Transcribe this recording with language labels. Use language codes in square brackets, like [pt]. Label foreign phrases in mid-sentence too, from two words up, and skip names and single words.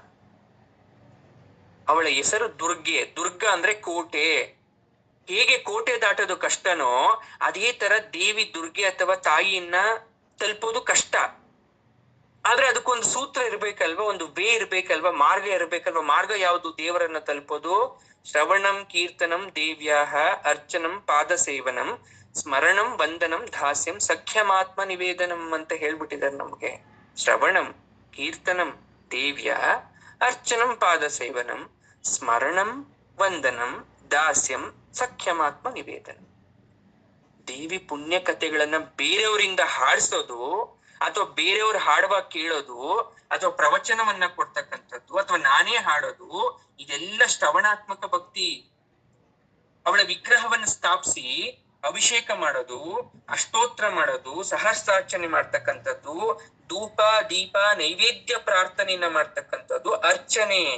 [kn] ಅವಳ ಹೆಸರು ದುರ್ಗೆ. ದುರ್ಗ ಅಂದ್ರೆ ಕೋಟೆ. ಹೇಗೆ ಕೋಟೆ ದಾಟೋದು ಕಷ್ಟನೋ ಅದೇ ತರ ದೇವಿ ದುರ್ಗೆ ಅಥವಾ ತಾಯಿಯನ್ನ ತಲುಪೋದು ಕಷ್ಟ. ಆದ್ರೆ ಅದಕ್ಕೊಂದು ಸೂತ್ರ ಇರ್ಬೇಕಲ್ವಾ, ಒಂದು ವೇ ಇರ್ಬೇಕಲ್ವಾ, ಮಾರ್ಗ ಇರ್ಬೇಕಲ್ವಾ. ಮಾರ್ಗ ಯಾವುದು ದೇವರನ್ನ ತಲುಪೋದು? [sa] ಶ್ರವಣಂ ಕೀರ್ತನಂ ದೇವ್ಯಾಹ ಅರ್ಚನಂ ಪಾದ ಸೇವನಂ ಸ್ಮರಣಂ ವಂದನಂ ದಾಸ್ಯಂ ಸಖ್ಯಮಾತ್ಮ ನಿವೇದನಂ [kn] ಅಂತ ಹೇಳ್ಬಿಟ್ಟಿದ್ದಾರೆ ನಮ್ಗೆ. [sa] ಶ್ರವಣಂ ಕೀರ್ತನಂ ದೇವ್ಯ ಅರ್ಚನಂ ಪಾದ ಸೇವನಂ ಸ್ಮರಣಂ ವಂದನಂ ದಾಸ್ಯಂ ಸಖ್ಯಮಾತ್ಮ ನಿವೇದನ. [kn] ದೇವಿ ಪುಣ್ಯ ಕಥೆಗಳನ್ನ ಬೇರೆಯವರಿಂದ ಹಾಡಿಸೋದು, ಅಥವಾ ಬೇರೆಯವ್ರು ಹಾಡುವಾಗ ಕೇಳೋದು, ಅಥವಾ ಪ್ರವಚನವನ್ನ ಕೊಡ್ತಕ್ಕಂಥದ್ದು, ಅಥವಾ ನಾನೇ ಹಾಡೋದು, ಇದೆಲ್ಲ ಶ್ರವಣಾತ್ಮಕ ಭಕ್ತಿ. ಅವಳ ವಿಗ್ರಹವನ್ನು ಸ್ಥಾಪಿಸಿ ಅಭಿಷೇಕ ಮಾಡೋದು, ಅಷ್ಟೋತ್ರ ಮಾಡೋದು, ಸಹಸ್ರಾರ್ಚನೆ ಮಾಡ್ತಕ್ಕಂಥದ್ದು, ಧೂಪ ದೀಪ ನೈವೇದ್ಯ ಪ್ರಾರ್ಥನೆಯನ್ನ ಮಾಡ್ತಕ್ಕಂಥದ್ದು ಅರ್ಚನೆ.